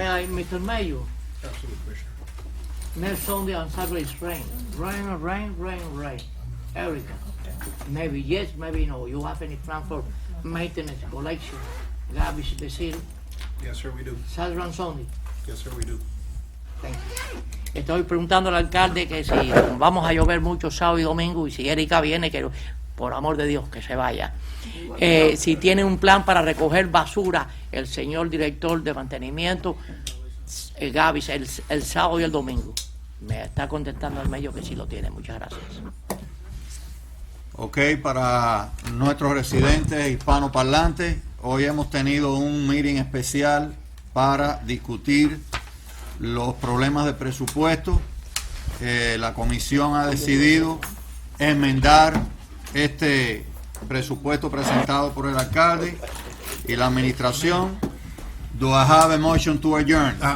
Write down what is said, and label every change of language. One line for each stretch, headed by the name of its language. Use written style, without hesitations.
English: I, Mr. Mayor, Absolutely, Commissioner. next Sunday and Saturday is rain. Rain. Everything. Maybe yes, maybe no. You have any plan for maintenance, collection, garbage, the city, Yes, sir, we do. Saturday and Sunday? Yes, sir, we do. Thank you.
Spanish: Estoy preguntando al alcalde que si vamos a llover mucho sábado y domingo y si Erika viene, que por amor de Dios que se vaya. Si tiene un plan para recoger basura, el señor director de mantenimiento, Gaby, el sábado y el domingo. Me está contestando al medio que sí lo tiene. Muchas gracias. Ok, para nuestros residentes hispanoparlantes, hoy hemos tenido un meeting especial para discutir los problemas de presupuesto. La comisión ha decidido enmendar este presupuesto presentado por el alcalde y la administración.
English: Do I have a motion to adjourn?